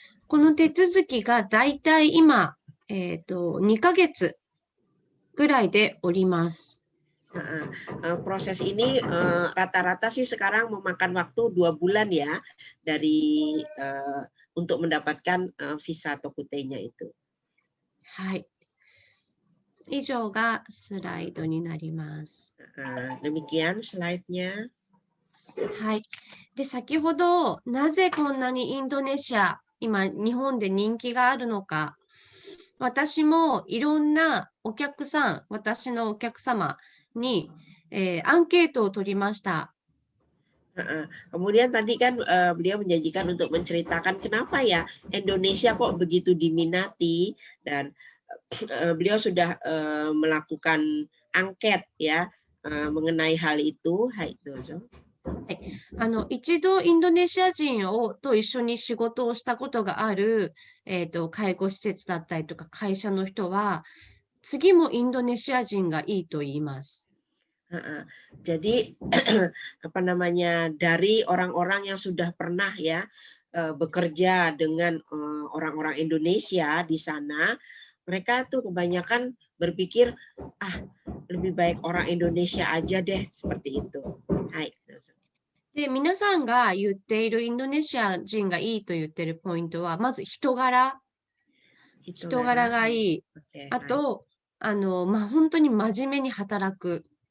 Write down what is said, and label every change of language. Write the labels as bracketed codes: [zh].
[ja] この手続きがだいたい今、2ヶ月ぐらいでおります。 [id] Proses ini rata-rata sih sekarang memakan waktu 2 bulan ya, dari untuk mendapatkan visa Tokutei-nya itu. [ja] はい。以上がスライドになります。 [id] Demikian slide-nya. [ja] はい。で、先ほど、なぜこんなにインドネシア、今、日本で人気があるのか、私もいろんなお客さん、私のお客様に、アンケートを取りました。 [id] Kemudian tadi kan beliau menjanjikan untuk menceritakan kenapa ya Indonesia kok begitu diminati, dan beliau sudah melakukan angket ya mengenai hal itu. [ja] Hai, dozo. 一度インドネシア人と一緒に仕事をしたことがある、介護施設だったりとか会社の人は、次もインドネシア人がいいと言います。 [id] Jadi apa namanya, dari orang-orang yang sudah pernah ya bekerja dengan orang-orang Indonesia di sana, mereka tuh kebanyakan berpikir lebih baik orang Indonesia aja deh, seperti itu. [ja] Hai. で、皆さんが言っているインドネシア人がいいと言っているポイントは、まず人柄がいい。あと、本当に真面目に働く。